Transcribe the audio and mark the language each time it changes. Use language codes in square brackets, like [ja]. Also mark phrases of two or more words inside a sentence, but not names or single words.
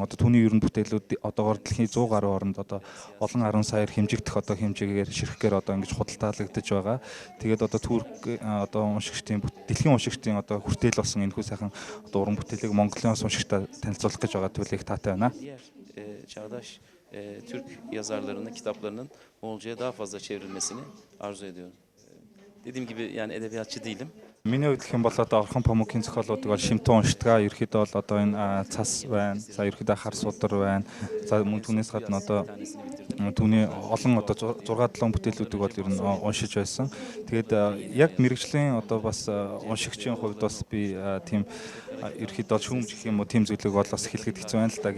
[mn] Түүний ерөн бүтээлүүд одоогоор дэлхийн 100 гаруй оронд олон 10 саяар хэмжигдэх хэмжээгээр ширхгээр ингэж худалдаалагдаж байгаа. Тэгээд Турк уншигчдын дэлхийн уншигчдын хүртээл болсон энэхүү сайхан уран бүтээлийг Монголын уншигчдад танилцуулах гэж байгаа төлөв таатай байна. [tr] Çağdaş Türk yazarlarının kitaplarının Moğolca'ya daha fazla çevrilmesini arzu ediyorum. Dediğim gibi yani edebiyatçı değilim. [mn] Миний хувьд гэх юм бол Орхон Памукийн зохиолуудыг бол шимтэн уншдаг. Ерөнхийдөө бол энэ цас байна. За ерөнхийдөө Хар судар байна. За мөн түүнээс гадна түүний олон 6-7 бүтээлүүдийг бол ер нь уншиж байсан. Тэгээд яг мэрэгжлийн бас уншигчийн хувьд бас би тийм ерөнхийдөө шүүмж гэх юм уу тийм зүйлийг бол бас хэлэхэд хэцүү байна л да.